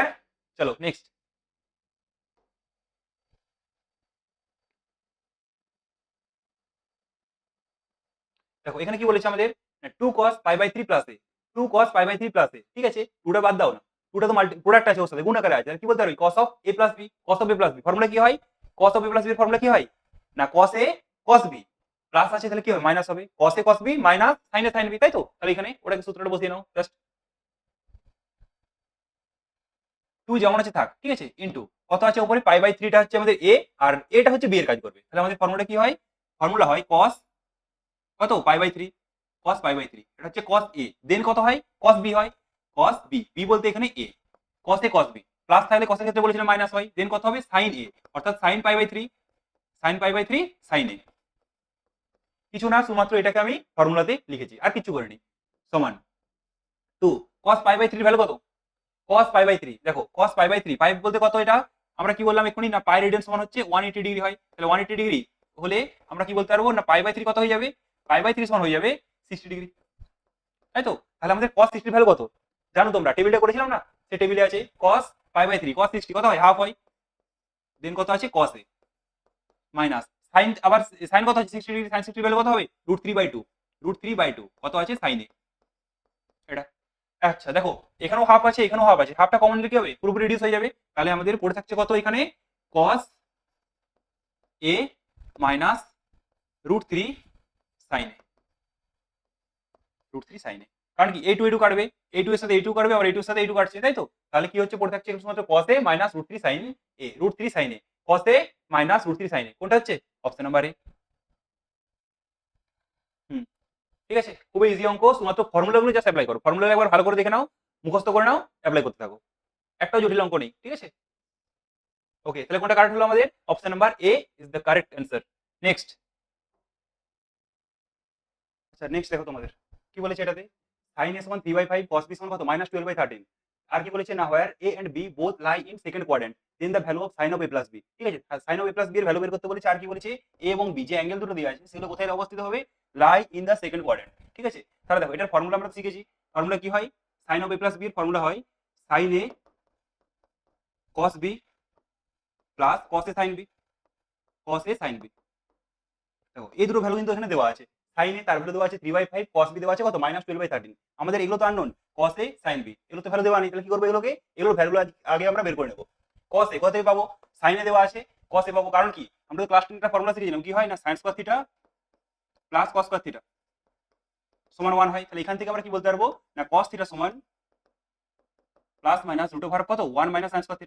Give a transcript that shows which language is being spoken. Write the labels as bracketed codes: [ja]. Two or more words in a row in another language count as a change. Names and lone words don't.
[bn] চলো নেক্সট। দেখো এখানে কি বলেছে আমাদের? [en] 2 cos pi by 3 plus a. 2 cos pi by 3 plus a. [bn] ঠিক আছে? 2 টা বাদ দাও না। 2 টা তো প্রোডাক্ট আছে ওর সাথে, গুণ আকারে আছে। তাহলে কি বলতে পারবি? [en] cos of a plus b. cos of a plus b formula [bn] কি হয়? [en] cos of a plus b এর formula [bn] কি হয়? না [en] cos a cos b [bn] প্লাস আছে তাহলে কি হবে? মাইনাস হবে। [en] cos a cos b minus sin a sin b. [bn] তাই তো? তাহলে এখানে ওটাকে সূত্রটা বসিয়ে নাও জাস্ট। 2 যেমন আছে থাক। ঠিক আছে? ইনটু কত আছে উপরে? [en] pi by 3 [bn] টা হচ্ছে আমাদের a আর a টা হচ্ছে b এর কাজ করবে। তাহলে আমাদের ফর্মুলা কি হয়? ফর্মুলা হয় cos কত? [en] pi by 3 cos pi by 3. [bn] এটা হচ্ছে [en] cos a. then [bn] কত হয়? [en] cos b হয়। cos b b [bn] বলতে এখানে a। [en] cos a cos b plus [bn] থাকলে cos এর ক্ষেত্রে বলেছিলাম মাইনাস হয়। দেন কত হবে? [en] sin a অর্থাৎ sin pi by 3 sin pi by 3 sin a। [bn] কিছু না, শুধুমাত্র এটাকে আমি ফর্মুলাতে লিখেছি আর কিছু করিনি। সমান 2 [en] cos pi by 3 value [bn] কত? [en] cos pi by 3. দেখো cos pi by 3 pi [bn] বলতে কত? এটা আমরা কি বললাম এক্ষুনি? না [en] pi radian [bn] সমান হচ্ছে 180 ডিগ্রি হয়। তাহলে 180 ডিগ্রি হলে আমরা কি বলতে পারবো? না [en] pi by 3 [bn] কত হয়ে যাবে? [en] pi by 3 [bn] সমান হয়ে যাবে 60 ডিগ্রি। তাই তো? তাহলে আমাদের [en] cos 60 value [bn] কত? জানো তোমরা? টেবিলটা করেছিলাম না? সেই টেবিলে আছে [en] cos pi by 3 cos 60 [bn] কত হয়? হাফ হয়। দেন কত আছে? [en] cos a minus sin, [bn] আবার sin কত আছে? 60 ডিগ্রি। [en] sin 60 value [bn] কত হবে? √3/2 √3/2 কত আছে? [en] sin a। [bn] এটা আচ্ছা দেখো এখানেও হাফ আছে, এখানেও হাফ আছে। হাফটা কমন নিলে কি হবে? পুরোপুরি রিডিউস হয়ে যাবে। তাহলে আমাদের পড়ে থাকছে কত এখানে? [en] cos a minus √3 sin a √3 sin a. [bn] কারণ কি a2 a2 কাটবে, a2 এর সাথে a2 কাটবে, আবার a2 এর সাথে a2 কাটছে। তাই তো? তাহলে কি হচ্ছে? পড়ে থাকছে শুধুমাত্র [en] cos a minus √3 sin a √3 sin a cos a minus √3 sin a. [bn] কোনটা হচ্ছে? [en] option number a. [bn] হুম, ঠিক আছে? খুবই ইজি অঙ্ক। শুধুমাত্র ফর্মুলাগুলো [en] just apply [bn] করো। ফর্মুলা একবার ভালো করে দেখে নাও, মুখস্থ করে নাও, অ্যাপ্লাই করতে থাকো। একটাও জটিল অঙ্ক নেই। ঠিক আছে? ওকে, তাহলে কোনটা কারেক্ট হলো আমাদের? [en] option number a is the correct answer. [bn] নেক্সট। আচ্ছা নেক্সট দেখো তোমাদের কি বলেছে এটাতে? [en] sin a [bn] সমান 3/5 [en] cos b [bn] সমান কত? -12/13। আর কি বলেছে? [en] না where a and b both lie in second quadrant then the value of sin of a plus b। [bn] ঠিক আছে? [en] sin of a plus b [bn] এর ভ্যালু বের করতে বলেছে। আর কি বলেছে? a এবং b যে অ্যাঙ্গেল দুটো দেওয়া আছে সেগুলো কোথায় অবস্থিত হবে? [en] lie in the second quadrant. [bn] ঠিক আছে? তাহলে দেখো এটার ফর্মুলা আমরা শিখেছি। ফর্মুলা কি হয়? [en] sin of a plus b এর formula হয় sin a cos b plus cos a sin b cos a sin b। [bn] দেখো এই দুটো ভ্যালু কিন্তু এখানে দেওয়া আছে। [en] sin a [bn] তার ভ্যালু দেওয়া আছে 3/5, [en] cos b [bn] দেওয়া আছে কত? -12/13। আমাদের এগুলো তো আননোন, [en] cos a sin b [bn] এগুলো তো ভ্যালু দেওয়া নেই। তাহলে কি করবো? এগুলোর ভ্যালু আগে আমরা বের করে নেব। [en] cos a [bn] কোথা থেকে পাবো? [en] sin a [bn] দেওয়া আছে [en] cos a [bn] পাবো, কারণ কি আমরা তো ক্লাস 10 একটা ফর্মুলা শিখেছিলাম, কি হয় না [en] sin cos theta plus cos cos theta [bn] সমান 1 হয়। তাহলে এখান থেকে আমরা কি বলতে পারবো না [en] cos theta [bn] সমান [en] plus minus root over [bn] কত [en] 1 minus sin cos theta.